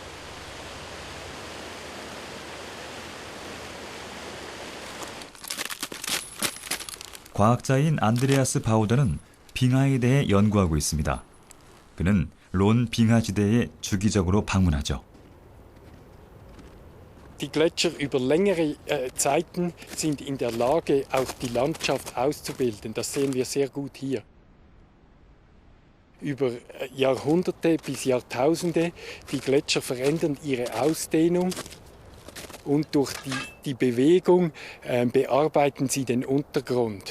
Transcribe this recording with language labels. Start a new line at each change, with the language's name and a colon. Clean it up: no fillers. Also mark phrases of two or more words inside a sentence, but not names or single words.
Korean: 과학자인 안드레아스 바우더는 빙하에 대해 연구하고 있습니다. 그는 론 빙하지대에 주기적으로 방문하죠.
German: Die Gletscher über längere Zeiten sind in der Lage, auch die Landschaft auszubilden. Das sehen wir sehr gut hier. Über Jahrhunderte bis Jahrtausende, die Gletscher verändern ihre Ausdehnung und durch die Bewegung bearbeiten sie den Untergrund.